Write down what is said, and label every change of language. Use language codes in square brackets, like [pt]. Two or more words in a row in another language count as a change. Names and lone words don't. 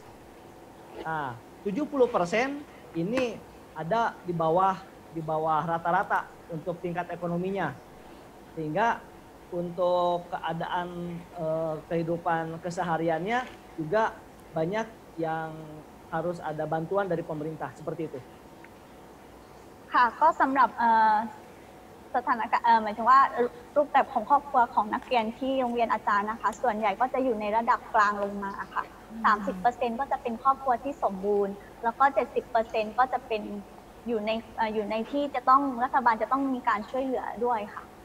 [id] Nah, 70% ini ada di bawah rata-rata untuk tingkat ekonominya. Sehingga untuk keadaan kehidupan kesehariannya juga banyak yang harus ada bantuan dari pemerintah seperti itu. [th] ค่ะก็สำหรับสถานการณ์หมายถึงว่ารูปแบบของครอบครัวของนักเรียนที่โรงเรียนอาจารย์นะคะส่วนใหญ่ก็จะอยู่ในระดับกลางลงมาค่ะ 30% ก็จะเป็นครอบครัวที่สมบูรณ์แล้วก็ 70% ก็จะเป็นอยู่ในที่จะต้องรัฐบาลจะต้องมีการช่วยเหลือด้วยค่ะ